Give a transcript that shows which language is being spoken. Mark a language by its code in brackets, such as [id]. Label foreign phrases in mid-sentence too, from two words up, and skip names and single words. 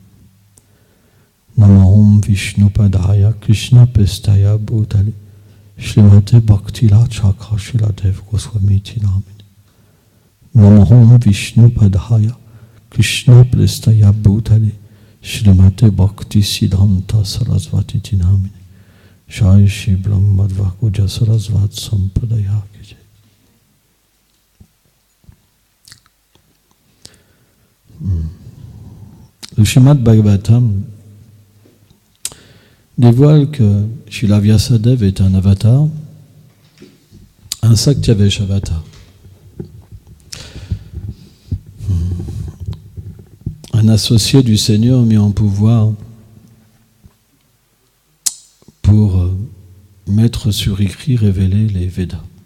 [sa] Namahom Vishnu Padaya Krishna Plestaya Bhutale Shrimate Bhakti Lachakha Shiladev Goswami Namine Namahom Vishnu Padaya Krishna Plestaya Bhutale Shrimate Bhakti Siddhanta Sarasvati Namine Shai Shri Brahmadvakuja Sarasvat Sampradaya Kije. [fr] Le Srimad Bhagavatam dévoile que Srila Vyasadeva est un avatar, un Saktyavesh avatar. Un associé du Seigneur mis en pouvoir pour mettre sur écrit, révéler les Védas.